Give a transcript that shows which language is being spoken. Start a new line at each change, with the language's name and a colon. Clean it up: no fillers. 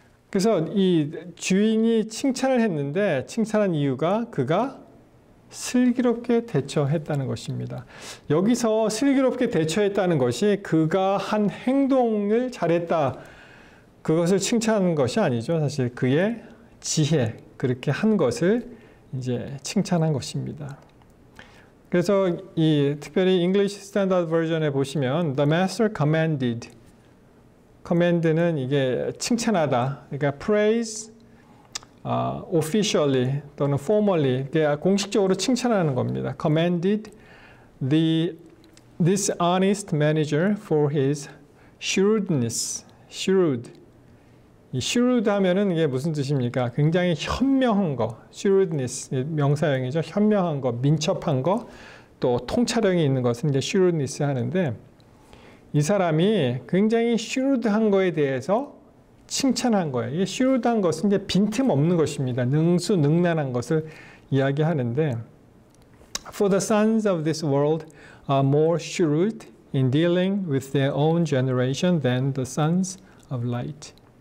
Korean: 그래서 이 주인이 칭찬을 했는데 칭찬한 이유가 그가 슬기롭게 대처했다는 것입니다. 여기서 슬기롭게 대처했다는 것이 그가 한 행동을 잘했다. 그것을 칭찬하는 것이 아니죠. 사실 그의 지혜, 그렇게 한 것을 이제 칭찬한 것입니다. 그래서 이 특별히 English Standard Version에 보시면
English: The Master commanded.
Korean: command는 이게 칭찬하다. 그러니까
English: praise officially
Korean: 또는 formally, 공식적으로 칭찬하는 겁니다.
English: Commended this honest manager for his shrewdness. shrewd.
Korean: 이 shrewd 하면은 이게 무슨 뜻입니까? 굉장히 현명한 거. shrewdness 명사형이죠. 현명한 거, 민첩한 거, 또 통찰력이 있는 것은 이제 shrewdness 하는데, 이 사람이 굉장히 shrewd한 거에 대해서 칭찬한 거예요. 이 shrewd한 것은 이제 빈틈없는 것입니다. 능수능란한 것을 이야기하는데,
English: For the sons of this world are more shrewd in dealing with their own generation than the sons of light.